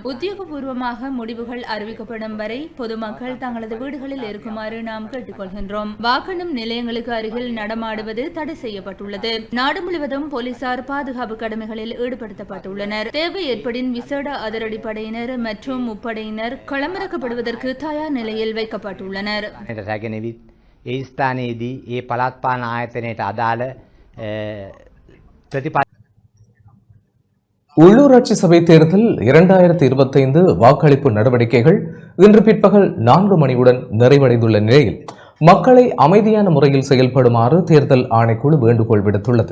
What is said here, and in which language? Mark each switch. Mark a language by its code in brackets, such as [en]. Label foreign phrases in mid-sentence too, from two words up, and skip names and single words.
[ta] உத்தியோகபூர்வமாக முடிவுகள் அறிவிக்கப்படும் வரை பொதுமக்கள் தங்களது வீடுகளில் இருக்குமாறு நாம் கேட்டுக்கொள்கின்றோம். வாக்கெண்ணும் நிலையங்களுக்கு அருகில் நடமாடுவது தடை செய்யப்பட்டுள்ளது. நாடு முழுவதும் போலீசார் பாதுகாப்பு கடமைகளில் ஈடுபடுத்தப்பட்டுள்ளனர். தேவை ஏற்படின் விசேட அதிரடிப்படையினர் மற்றும் முப்படையினர் களமிறக்கப்படுவதற்கு தயார் நிலையில் வைக்கப்பட்டுள்ளனர். [si] ඒ ස්ථානයේදී ඒ පළාත් පාලන ආයතනයට අදාළ [ta] உள்ளூராட்சி சபை தேர்தல் 2025 வாக்களிப்பு நடவடிக்கைகள் இன்று பிற்பகல் 4 மணியுடன் நிறைவடைந்துள்ள நிலையில் மக்களை அமைதியான முறையில் செயல்படுமாறு தேர்தல் ஆணைக்குழு வேண்டுகோள் விடுத்துள்ளது.